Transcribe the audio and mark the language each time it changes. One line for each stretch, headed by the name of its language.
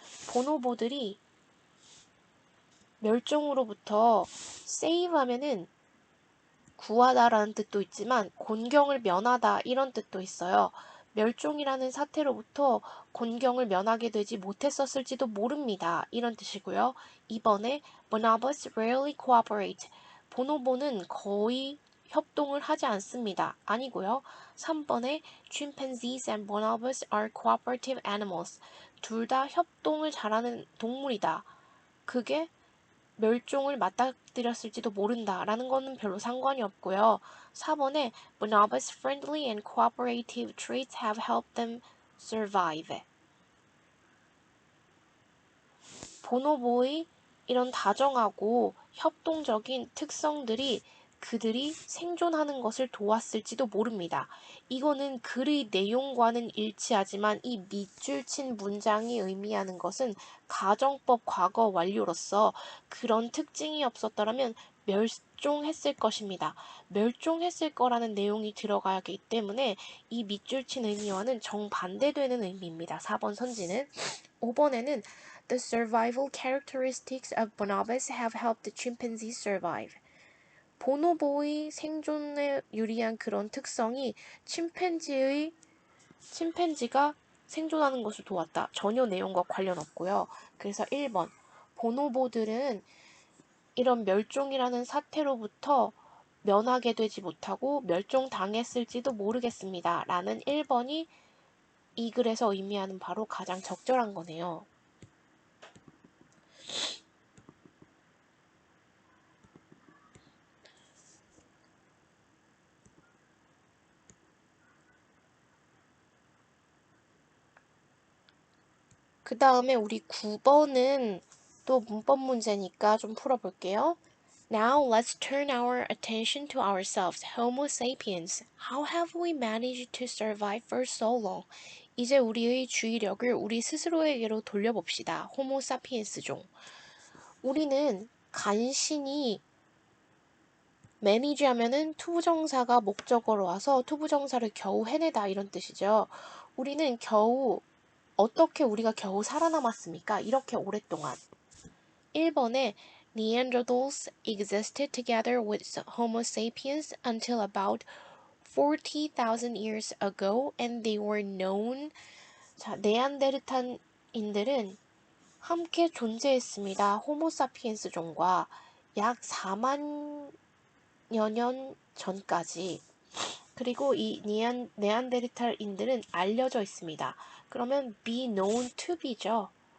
Korean: 보노보들이 멸종으로부터 save 하면은 구하다라는 뜻도 있지만 곤경을 면하다 이런 뜻도 있어요. 멸종이라는 사태로부터 곤경을 면하게 되지 못했었을지도 모릅니다. 이런 뜻이고요. 2번에
English: bonobos rarely cooperate.
Korean: 보노보는 거의 협동을 하지 않습니다. 아니고요.
English: 3번에 chimpanzees and bonobos are cooperative animals.
Korean: 둘 다 협동을 잘하는 동물이다. 그게 멸종을 맞닥뜨렸을지도 모른다라는 거는 별로 상관이 없고요.
English: 4번에 Bonobos' friendly and cooperative traits have helped them survive.
Korean: 보노보의 이런 다정하고 협동적인 특성들이 그들이 생존하는 것을 도왔을지도 모릅니다. 이거는 글의 내용과는 일치하지만 이 밑줄 친 문장이 의미하는 것은 가정법 과거 완료로서 그런 특징이 없었더라면 멸종했을 것입니다. 멸종했을 거라는 내용이 들어가기 때문에 이 밑줄 친 의미와는 정반대되는 의미입니다. 4번 선지는.
English: 5번에는 The survival characteristics of bonobos have helped the chimpanzees survive.
Korean: 보노보의 생존에 유리한 그런 특성이 침팬지가 생존하는 것을 도왔다. 전혀 내용과 관련 없고요. 그래서 1번 보노보들은 이런 멸종이라는 사태로부터 면하게 되지 못하고 멸종당했을지도 모르겠습니다. 라는 1번이 이 글에서 의미하는 바로 가장 적절한 거네요. 그 다음에 우리 9번은 또 문법 문제니까 좀 풀어볼게요.
English: Now let's turn our attention to ourselves, Homo sapiens. How have we managed to survive for so long?
Korean: 이제 우리의 주의력을 우리 스스로에게로 돌려봅시다. 호모 사피엔스종. 우리는 간신히 manage 하면은 투부정사가 목적어로 와서 투부정사를 겨우 해내다 이런 뜻이죠. 우리는 어떻게 우리가 겨우 살아남았습니까? 이렇게 오랫동안.
English: 1번에 Neanderthals existed together with Homo sapiens until about 40,000 years ago and they were known.
Korean: 자, 네안데르탈인들은 함께 존재했습니다. 호모사피엔스 종과 약 4만여 년 전까지. 그리고 이 네안데르탈인들은 알려져 있습니다.
English: 그러면 be known to be죠.